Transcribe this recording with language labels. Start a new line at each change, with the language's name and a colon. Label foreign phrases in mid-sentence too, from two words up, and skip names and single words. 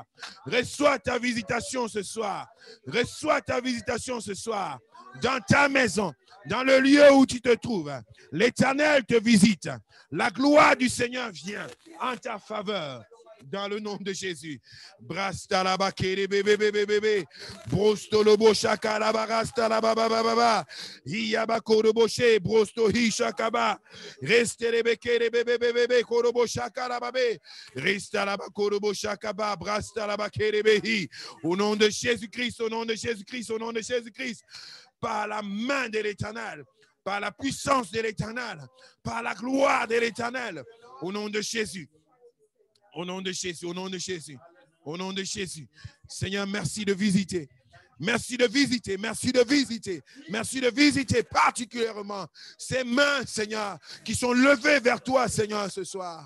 French: Reçois ta visitation ce soir. Reçois ta visitation ce soir. Dans ta maison, dans le lieu où tu te trouves. L'Éternel te visite. La gloire du Seigneur vient en ta faveur. Dans le nom de Jésus. Brasta la bakere bébé bébé bébé. Brosto lobo shaka la barasta la baba baba. Iyabako lobo she brosto hi shakaba. Reste les bekere bébé bébé korobo shaka la babe. Resta la bakorobo shakaba brasta la bakere behi. Au nom de Jésus-Christ, au nom de Jésus-Christ, au nom de Jésus-Christ. Par la main de l'Éternel, par la puissance de l'Éternel, par la gloire de l'Éternel. Au nom de Jésus. Au nom de Jésus, au nom de Jésus, au nom de Jésus. Seigneur, merci de visiter. Merci de visiter, merci de visiter, merci de visiter particulièrement ces mains, Seigneur, qui sont levées vers toi, Seigneur, ce soir.